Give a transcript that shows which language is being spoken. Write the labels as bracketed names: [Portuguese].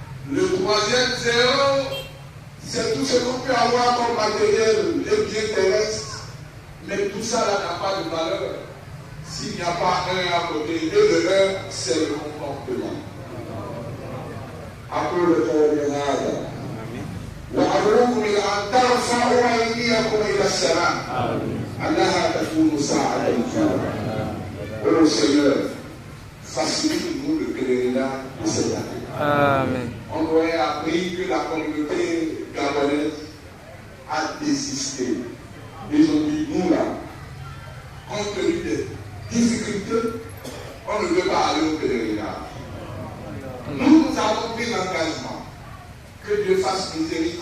[French] Le troisième zéro, c'est tout ce qu'on peut avoir comme matériel, les biens terrestres. Mais tout ça là n'a pas de valeur s'il n'y a pas un à côté. Et le un, c'est le comportement. Après le pèlerinage. [Arabic] وأمركم إلى أن ترفعوا أيديكم إلى السماء أنها تكون ساعة إجابة. [French] Ô Seigneur, facilite-nous le pèlerinage de cette année. Amen. On aurait appris que la communauté gabonaise a désisté. Ils ont dit, nous là, compte tenu des difficultés, on ne veut pas aller au pèlerinage. Nous avons pris l'engagement que Dieu fasse miséricorde